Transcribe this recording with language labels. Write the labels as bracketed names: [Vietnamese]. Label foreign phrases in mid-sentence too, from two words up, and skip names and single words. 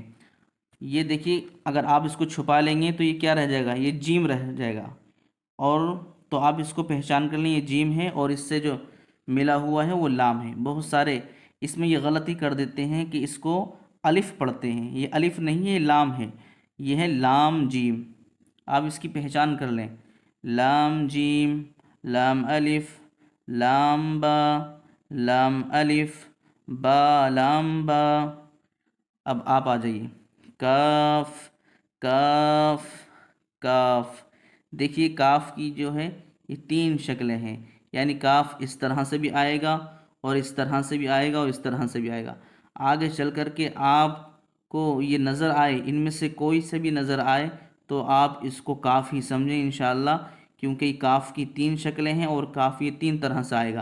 [Urdu] یہ دیکھیے، اگر آپ اس کو چھپا لیں گے تو یہ کیا رہ جائے گا، یہ جیم رہ جائے گا. اور تو آپ اس کو پہچان کر لیں، یہ جیم ہے اور اس سے جو ملا ہوا ہے وہ لام ہے. بہت سارے اس میں یہ غلطی کر دیتے ہیں کہ اس کو الف پڑھتے ہیں، یہ الف نہیں ہے، یہ لام ہے. یہ ہے لام جیم. آپ اس کی پہچان کر لیں، لام جیم، لام الف، لام با، لام الف، با لام با۔ اب آپ آ جائیے، کاف، کاف، کاف۔ دیکھیے کاف کی جو ہے یہ 3 شکلیں ہیں، یعنی کاف اس طرح سے بھی آئے گا اور اس طرح سے بھی آئے گا اور اس طرح سے بھی آئے گا۔ آگے چل کر کے آپ کو یہ نظر آئے، ان میں سے کوئی سے بھی نظر آئے تو آپ اس کو کاف ہی سمجھیں انشاءاللہ، کیونکہ یہ کاف کی 3 شکلیں ہیں اور کاف یہ 3 طرح سے آئے گا۔